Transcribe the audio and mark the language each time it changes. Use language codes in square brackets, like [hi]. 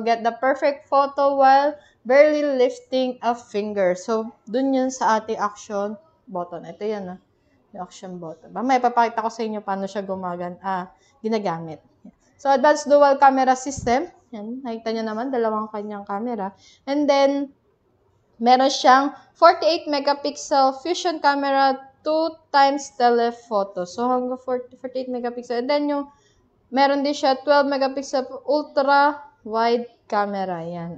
[en] Get the perfect photo while barely lifting a finger. [tl] So, dun yun sa ating action button. Ito yan, yung action button. May papakita ko sa inyo paano siya ginagamit. [en] So, advanced dual camera system. [tl] Yan, nakita nyo naman, dalawang kanyang camera. And then, meron siyang 48 megapixel fusion camera, 2 times telephoto. So, hanggang 48 megapixel. And then, meron din siya 12 megapixel ultra wide camera. Yan.